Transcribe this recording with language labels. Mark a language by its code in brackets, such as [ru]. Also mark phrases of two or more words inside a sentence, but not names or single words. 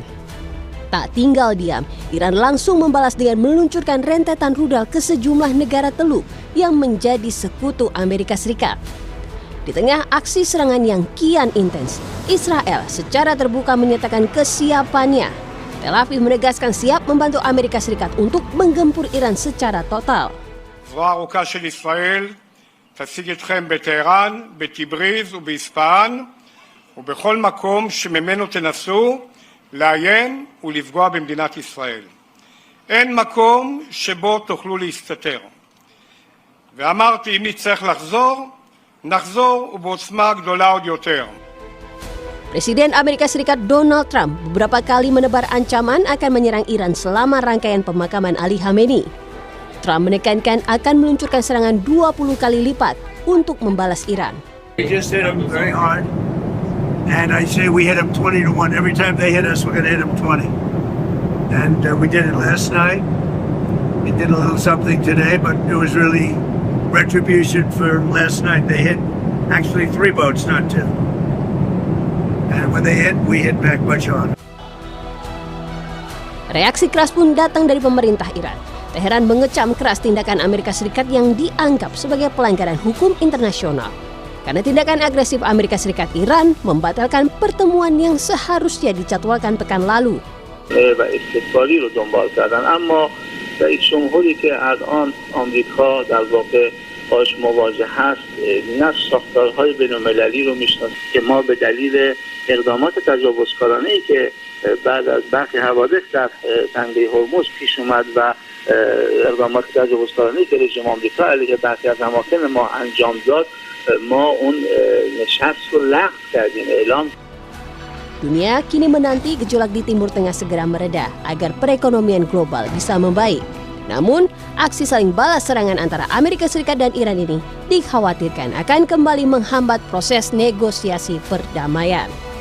[id] Tak tinggal diam, Iran langsung membalas dengan meluncurkan rentetan rudal ke sejumlah negara teluk yang menjadi sekutu Amerika Serikat. Di tengah aksi serangan yang kian intens, Israel secara terbuka menyatakan kesiapannya. Tel Aviv menegaskan siap membantu Amerika Serikat untuk menggempur Iran secara total. [he] זרוע ארוכה של ישראל תשיג אתכם בטהרן, בטיבריז ובאספהאן ובכל מקום שממנו תנסו לאיים ולפגוע במדינת ישראל. אין מקום שבו תוכלו להסתתר. ואמרתי, אם נצטרך לחזור, נחזור ובעוצמה גדולה עוד יותר. [id] Presiden Amerika Serikat Donald Trump beberapa kali menebar ancaman akan menyerang Iran selama rangkaian pemakaman Ali Khamenei. Trump menekankan akan meluncurkan serangan 20 kali lipat untuk membalas Iran. [en] We just hit them very hard, and I say we hit them 20-1. Every time they hit us, we're going to hit them 20. And we did it last night. We did a little something today, but it was really retribution for last night. They hit actually 3 boats, not 2. And when they hit, we hit back much harder. [id] Reaksi keras pun datang dari pemerintah Iran. Teheran mengecam keras tindakan Amerika Serikat yang dianggap sebagai pelanggaran hukum internasional. Karena tindakan agresif Amerika Serikat, Iran membatalkan pertemuan yang seharusnya dijadwalkan pekan lalu. [fa] و استقبالی رو دنبال کردن، اما رئیس جمهوری که الان آمریکا در واقع باش مواجه هست نه ساختارهای بین‌المللی رو میشناسه که ما به دلیل اقدامات تجاوزکارانه‌ای که بعد از برخی حوادث در تنگه هرمز پیش اومد و اقدامات تجاوزکارانه‌ای که رژیم آمریکا علیه برخی از اماکن ما انجام داد، ما اون نشست رو لغو کردیم، اعلام. [id] Dunia kini menanti gejolak di Timur Tengah segera mereda agar perekonomian global bisa membaik. Namun, aksi saling balas serangan antara Amerika Serikat dan Iran ini dikhawatirkan akan kembali menghambat proses negosiasi perdamaian.